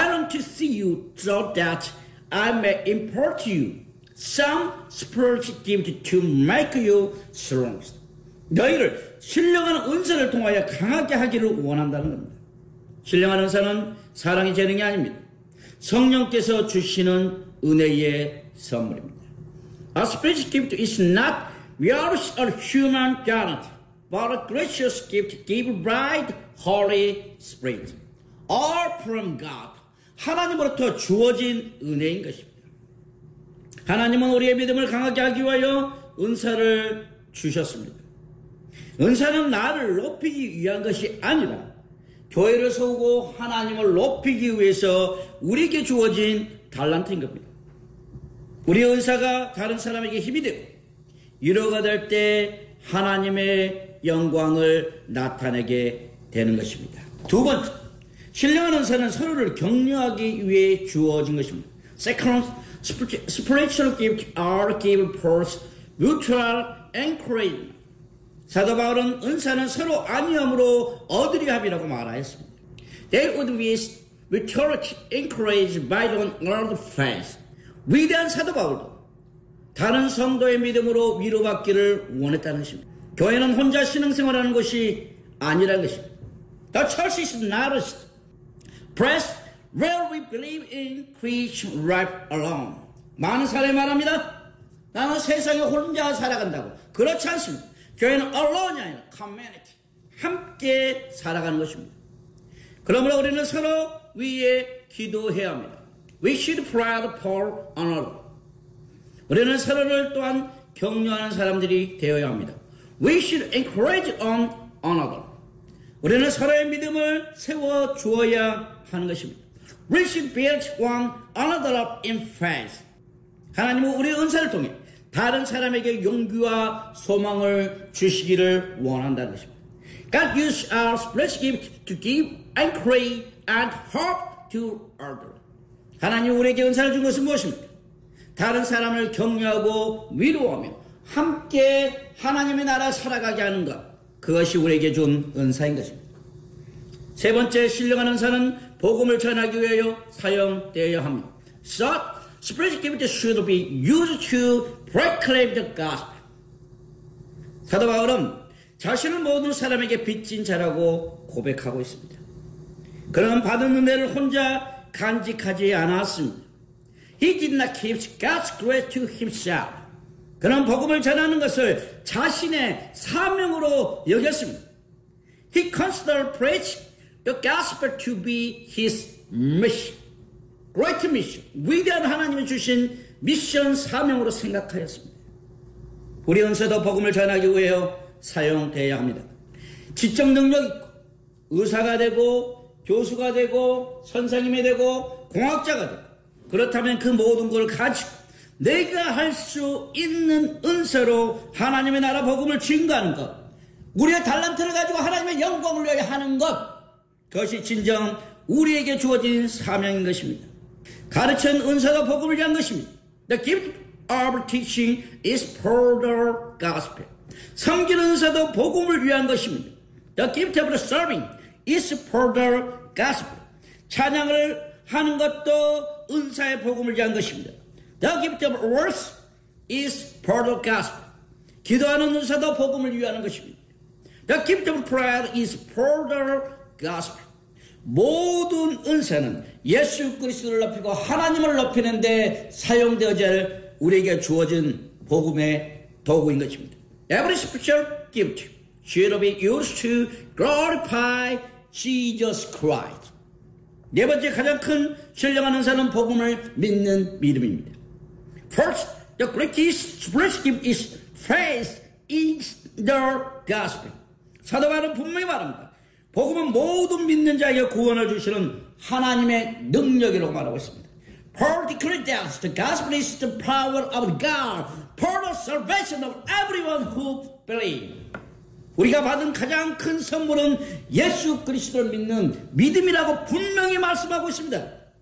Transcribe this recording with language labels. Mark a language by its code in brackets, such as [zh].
[en] to see you so that I may impart you some spiritual gift to make you strong. [ko] 너희를 신령하는 은사를 통하여 강하게 하기를 원한다는 겁니다. 신령하는 은사는 사랑의 재능이 아닙니다. 성령께서 주시는 은혜의 선물입니다. [en] A spiritual gift is not merely a human gift, but a gracious gift given by the Holy Spirit. All from God. [ko] 하나님으로부터 주어진 은혜인 것입니다. 하나님은 우리의 믿음을 강하게 하기 위하여 은사를 주셨습니다. 은사는 나를 높이기 위한 것이 아니라 교회를 세우고 하나님을 높이기 위해서 우리에게 주어진 달란트인 겁니다. 우리의 은사가 다른 사람에게 힘이 되고 위로가 될 때 하나님의 영광을 나타내게 되는 것입니다. 두 번째, 신령한 은사는 서로를 격려하기 위해 주어진 것입니다. [en] Second, spiritual gifts are given for mutual encouragement. [ko] 사도 바울은 은사는 서로 안위함으로 얻으려 함이라고 말하였습니다. [en] They would be mutually encouraged by the Lord's faith. [ko] 위대한 사도 바울도 다른 성도의 믿음으로 위로받기를 원했다는 것입니다. 교회는 혼자 신앙생활하는 곳이 아니라는 것입니다. [en] The church is not a place where we believe in Christian life alone. [ko] 많은 사람이 말합니다. 나는 세상에 혼자 살아간다고. 그렇지 않습니다. 교회는 alone이 아니라 community. 함께 살아가는 것입니다. 그러므로 우리는 서로 위에 기도해야 합니다. [en] We should pray for another. [ko] 우리는 서로를 또한 격려하는 사람들이 되어야 합니다. [en] We should encourage on another. [ko] 우리는 서로의 믿음을 세워주어야 하는 것입니다. [en] We should build one another up in faith. [ko] 하나님은 우리의 은사를 통해 다른 사람에게 용기와 소망을 주시기를 원한다는 것입니다. [en] God uses our spiritual gift to give encouragement and hope to others. [ko] 하나님 우리에게 은사를 준 것은 무엇입니까? 다른 사람을 격려하고 위로하며 함께 하나님의 나라 살아가게 하는 것. 그것이 우리에게 준 은사인 것입니다. 세 번째, 신령한 은사는 복음을 전하기 위하여 사용되어야 합니다. [en] So, spiritual gift should be used to proclaim the gospel. [ko] 사도 바울은 자신을 모든 사람에게 빚진 자라고 고백하고 있습니다. 그는 받은 은혜를 혼자 간직하지 않았습니다. [en] He did not keep God's grace to himself. [ko] 그는 복음을 전하는 것을 자신의 사명으로 여겼습니다. [en] He considered preaching the gospel to be his mission. Great mission. [ko] 위대한 하나님이 주신 미션 사명으로 생각하였습니다. 우리 은사도 복음을 전하기 위해 사용되어야 합니다. 지적 능력 있고 의사가 되고 교수가 되고 선생님이 되고 공학자가 되고 그렇다면 그 모든 걸 가지고 내가 할 수 있는 은사로 하나님의 나라 복음을 증거하는 것, 우리의 달란트를 가지고 하나님의 영광을 위하여 하는 것, 그것이 진정 우리에게 주어진 사명인 것입니다. 가르친 은사가 복음을 위한 것입니다. [en] The gift of teaching is for the gospel. [ko] 섬긴 은사도 복음을 위한 것입니다. [en] The gift of serving is for the gospel. [ko] 찬양을 하는 것도 은사의 복음을 위한 것입니다. [en] The gift of words is for the gospel. [ko] 기도하는 은사도 복음을 위한 것입니다. [en] The gift of prayer is for the gospel. [ko] 모든 은사는 예수 그리스도를 높이고 하나님을 높이는 데 사용되어질 우리에게 주어진 복음의 도구인 것입니다. [en] Every spiritual gift should be used to glorify Jesus Christ. [ko] 네 번째 가장 큰 신령한 은사는 복음을 믿는 믿음입니다. [en] First, the greatest spiritual gift is faith in the gospel. [ko] 사도 바울은 분명히 말합니다. 복음은 모든 믿는 자에게 구원을 주시는 하나님의 능력이라고 말하고 있습니다. [en] Paul declared that the gospel is the power of God for the salvation of everyone who believes. [ko] 우리가 받은 가장 큰 선물은 예수 그리스도를 믿는 믿음이라고 분명히 말씀하고 있습니다.